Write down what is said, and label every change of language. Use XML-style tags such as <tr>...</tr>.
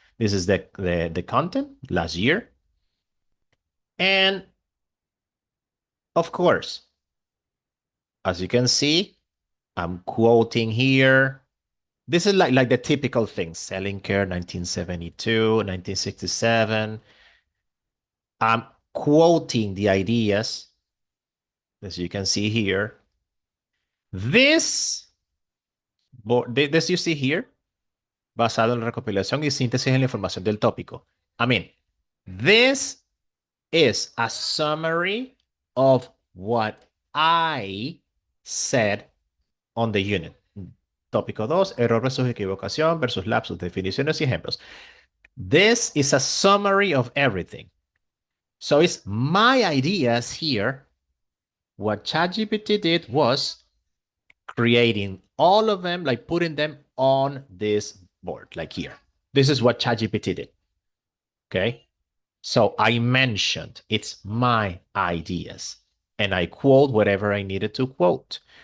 <en>This is the content last year. And of course, as you can see, I'm quoting here. This is like the typical things, selling care, 1972, 1967. I'm quoting the ideas, as you can see here. This you see here,</en> <es>basado en la recopilación y síntesis en la información del tópico.</es> <en>I mean, this is a summary of what I said on the unit.</en> <es>Tópico 2, error versus equivocación versus lapsus, definiciones y ejemplos.</es> <en>This is a summary of everything. So it's my ideas here. What ChatGPT did was creating all of them, like putting them on this board, like here. This is what ChatGPT did. Okay. So I mentioned it's my ideas and I quote whatever I needed to quote.</en>